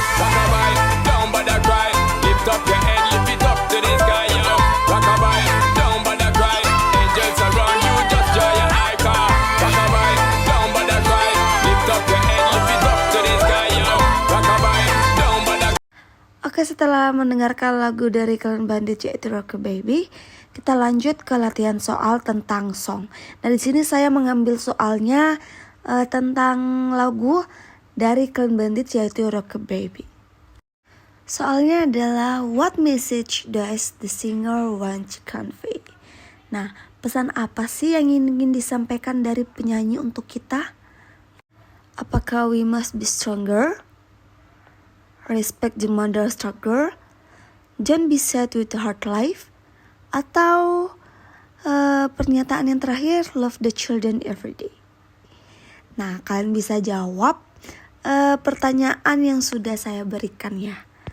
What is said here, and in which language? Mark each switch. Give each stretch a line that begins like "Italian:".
English: Rockabye, don't bother cry. Lift up your head, lift it up to the sky, yo. Rockabye, don't bother cry. Angels around you, just draw your eye car. Rockabye, don't bother cry. Lift up your head, lift it up to the sky, yo. Rockabye, don't bother.
Indonesian: Oke, setelah mendengarkan lagu dari Clean Bandit yaitu Rock Baby, kita lanjut ke latihan soal tentang song. Nah, di sini saya mengambil soalnya tentang lagu dari Clean Bandit yaitu Rock Baby. Soalnya adalah
English: what message does the singer want to convey?
Indonesian: Nah, pesan apa sih yang ingin disampaikan dari penyanyi untuk kita? Apakah
English: we must be stronger? Respect the mother struggle? Don't be sad with the hard life?
Indonesian: Atau pernyataan yang terakhir,
English: love the children every day.
Indonesian: Nah, kalian bisa jawab pertanyaan yang sudah saya berikan ya.